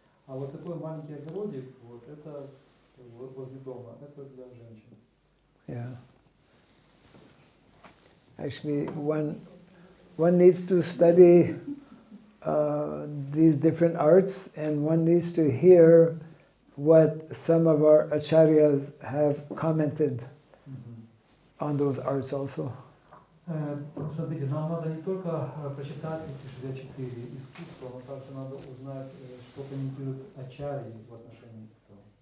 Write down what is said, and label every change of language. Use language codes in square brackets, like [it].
[ru] А вот такой маленький огородик, вот это вот возле дома, это для женщин. [en] Yeah. Actually, one needs to study these different arts, and one needs to hear what some of our acharyas have commented on those arts also. [ru] Смотрите, нам надо не только прочитать эти 64 искусства, но также надо узнать, что комментируют ачарьи в отношении этого.